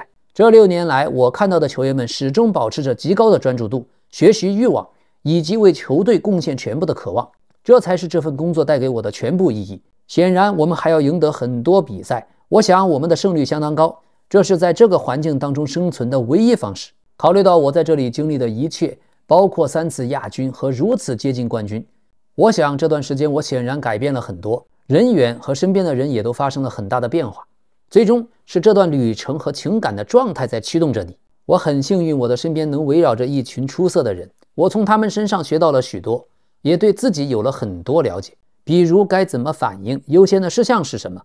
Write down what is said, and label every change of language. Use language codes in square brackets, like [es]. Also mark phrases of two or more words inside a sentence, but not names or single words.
[zh] 這6年來，我看到的球員們始終保持着極高的專注度、學習慾望以及為球隊貢獻全部的渴望，這才是這份工作帶給我的全部意義。顯然，我們還要贏得很多比賽。我想我們的勝率相當高，這是在這個環境當中生存的唯一方式。考慮到我在這裡經歷的一切，包括3次亞軍和如此接近冠軍，我想這段時間我顯然改變了很多，人員和身邊的人也都發生了很大的變化。最終是這段旅程和情感的狀態在驅動着你。我很幸運，我的身邊能圍繞着一群出色的人，我從他們身上學到了許多，也對自己有了很多了解，比如該怎麼反應，優先的事項是什麼。